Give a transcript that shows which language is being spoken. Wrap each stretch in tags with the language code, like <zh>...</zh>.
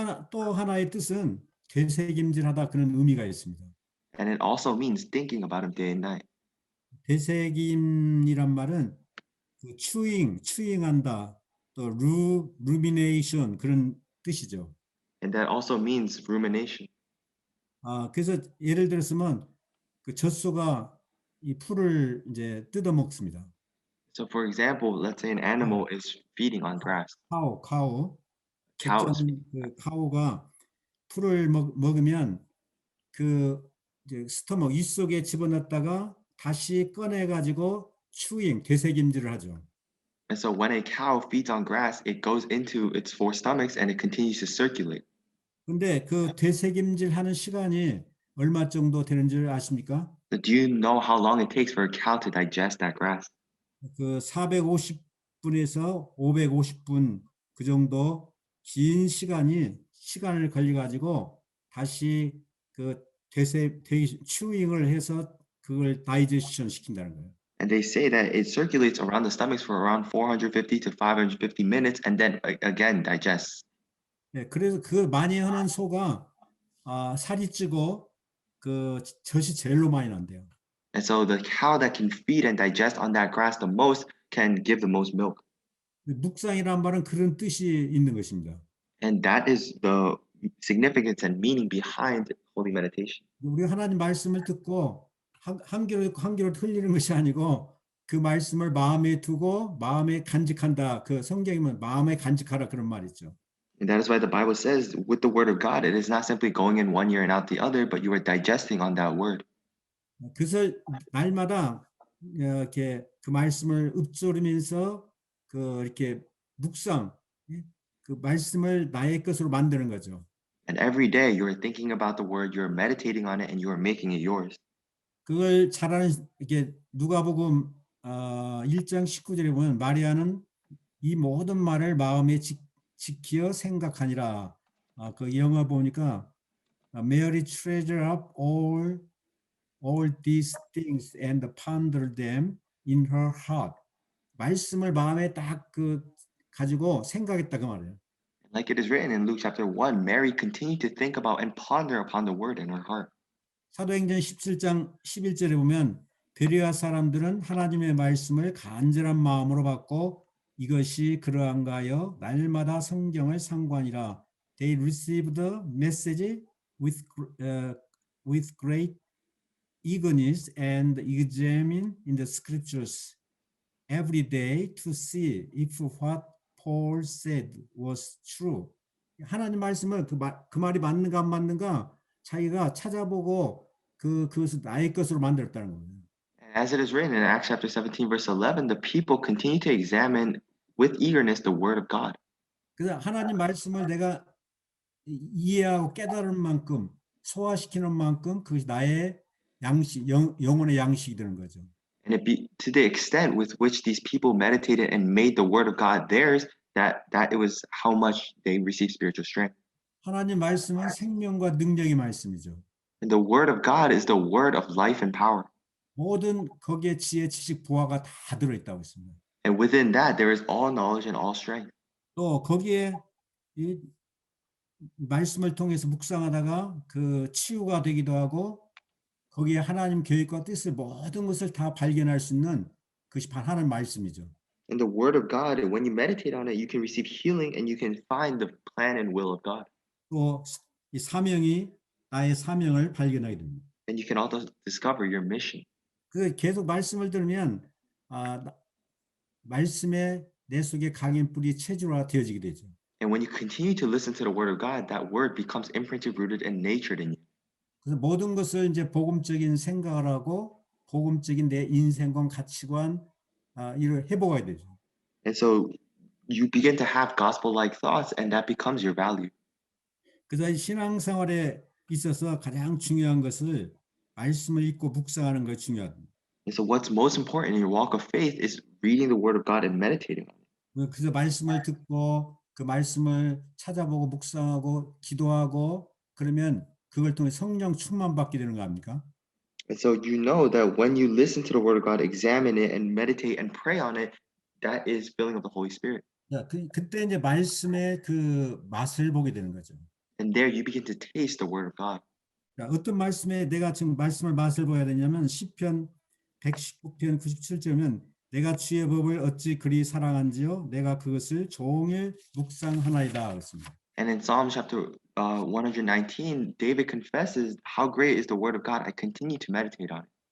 <ko>또 하나의 뜻은 되새김질하다 그런 의미가 있습니다.</ko> <en>And it also means thinking about him day and night.</en> <ko>되새김이란 말은 그 추잉한다, 또 rumination 그런 뜻이죠.</ko> <en>And that also means rumination.</en> <ko>그래서 예를 들었으면 그 젖소가 이 풀을 이제 뜯어 먹습니다.</ko> <en>So for example, let's say an animal is feeding on grass. 카우. Cows.</en> <ko>그 카우가 풀을 먹으면 그 이제 스토먹 입 속에 집어넣었다가 다시 꺼내 가지고 되새김질을 하죠.</ko> <en>And so when a cow feeds on grass, it goes into its 4 stomachs and it continues to circulate.</en> <ko>근데 그 되새김질하는 시간이 얼마 정도 되는 줄 아십니까?</ko> <en>But do you know how long it takes for a cow to digest that grass?</en> <ko>그 450분에서 550분 그 정도 긴 시간을 걸려 가지고 다시 그 추잉을 해서 그걸 다이제션 시킨다는 거예요.</ko> <en>And they say that it circulates around the stomachs for around 450 to 550 minutes and then again digests.</en> <ko>예, 그래서 그 많이 하는 소가 살이 찌고 그 젖이 제일로 많이 난대요.</ko> <en>And so the cow that can feed and digest on that grass the most can give the most milk.</en> <ko>묵상이란 말은 그런 뜻이 있는 것입니다.</ko> <en>And that is the significance and meaning behind holy meditation.</en> <ko>우리 하나님 말씀을 듣고 한 귀로 듣고 한 귀로 흘리는 것이 아니고 그 말씀을 마음에 두고 마음에 간직한다. 그 성경이면 마음에 간직하라 그런 말 있죠.</ko> <en>And that is why the Bible says with the word of God, it is not simply going in one ear and out the other, but you are digesting on that word.</en> <ko>그래서 날마다 이렇게 그 말씀을 읊조리면서 그 이렇게 묵상, 그 말씀을 나의 것으로 만드는 거죠.</ko> <en>And every day you are thinking about the word, you are meditating on it, and you are making it yours.</en> <ko>그걸 잘하는 이게 누가복음 1장 19절에 보면 마리아는 이 모든 말을 마음에 지키어 생각하니라. 그 영어 보니까</ko> <en>Mary treasured up all these things and pondered them in her heart.</en> <ko>말씀을 마음에 딱 그 가지고 생각했다 그 말이에요.</ko> <en>Like it is written in Luke chapter 1, Mary continued to think about and ponder upon the word in her heart.</en> <ko>사도행전 17장 11절에 보면 베레아 사람들은 하나님의 말씀을 간절한 마음으로 받고 이것이 그러한가 하여 날마다 성경을 상고하니라.</ko> <en>They received the message with great eagerness and examine in the scriptures every day to see if what Paul said was true.</en> <ko>하나님 말씀을 그 말이 맞는가 안 맞는가 자기가 찾아보고 그것을 나의 것으로 만들었다는 겁니다.</ko> <en>And as it is written in Acts chapter 17, verse 11, the people continue to examine with eagerness the word of God.</en> <ko>그래서 하나님 말씀을 내가 이해하고 깨달을 만큼 소화시키는 만큼 그것이 나의 양식, 영혼의 양식이 되는 거죠.</ko> <en>And to the extent with which these people meditated and made the word of God theirs, that it was how much they received spiritual strength.</en> <ko>하나님 말씀은 생명과 능력의 말씀이죠.</ko> <en>And the word of God is the word of life and power.</en> <ko>모든 거기에 지혜, 지식, 보화가 다 들어있다고 했습니다.</ko> <en>And within that, there is all knowledge and all strength.</en> <ko>또 거기에 이 말씀을 통해서 묵상하다가 그 치유가 되기도 하고 거기에 하나님 계획과 뜻을 모든 것을 다 발견할 수 있는 그것이 바로 하나님 말씀이죠.</ko> <en>And the word of God, when you meditate on it, you can receive healing and you can find the plan and will of God.</en> <ko>또 이 사명이 나의 사명을 발견하게 됩니다.</ko> <en>And you can also discover your mission.</en> <ko>그 계속 말씀을 들으면 말씀에 내 속에 강인 뿌리 체질화 되어지게 되죠.</ko> <en>And when you continue to listen to the word of God, that word becomes imprinted, rooted, and natured in you.</en> <ko>그래서 모든 것을 이제 복음적인 생각을 하고 복음적인 내 인생관 가치관 이를 해보아야 되죠.</ko> <en>And so you begin to have gospel-like thoughts, and that becomes your value.</en> <ko>그래서 신앙생활에 있어서 가장 중요한 것을 말씀을 읽고 묵상하는 것이 중요합니다.</ko> <en>And so what's most important in your walk of faith is reading the word of God and meditating on it.</en> <ko>그래서 말씀을 듣고 그 말씀을 찾아보고 묵상하고 기도하고 그러면 그걸 통해 성령 충만 받게 되는 거 아닙니까?</ko> <en>And so you know that when you listen to the word of God, examine it and meditate and pray on it, that is filling of the Holy Spirit.</en> <ko>그때 이제 말씀의 그 맛을 보게 되는 거죠.</ko> <en>And there you begin to taste the word of God.</en> <ko>어떤 말씀에 내가 지금 말씀을 맛을 보여야 되냐면 시편 119편 97절이면 내가 주의 법을 어찌 그리 사랑한지요 내가 그것을 종일 묵상하나이다 그렇습니다.</ko> <en>And in Psalm chapter 119, David confesses how great is the word of God. I continue to meditate on it.</en>